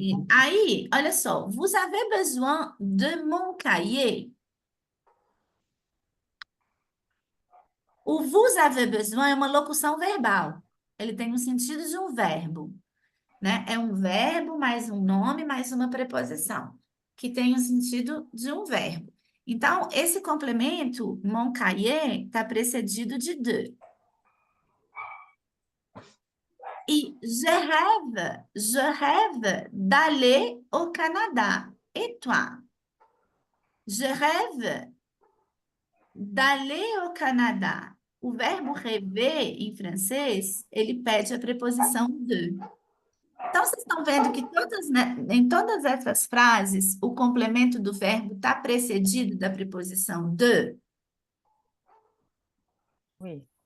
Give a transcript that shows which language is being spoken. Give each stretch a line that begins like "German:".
Portuguese: Aí, olha só,
French: vous avez besoin de mon cahier.
Portuguese: O
French: vous avez besoin
Portuguese: é uma locução verbal. Ele tem o sentido de um verbo, né? É um verbo mais um nome mais uma preposição, que tem o sentido de um verbo. Então, esse complemento,
French: mon cahier,
Portuguese: está precedido de de.
French: E je rêve d'aller au Canada. Et toi? Je rêve d'aller au Canada.
Portuguese: O verbo rêver, em francês, ele pede a preposição de. Então, vocês estão vendo que em todas essas frases, o complemento do verbo está precedido da preposição de?
French: Oui.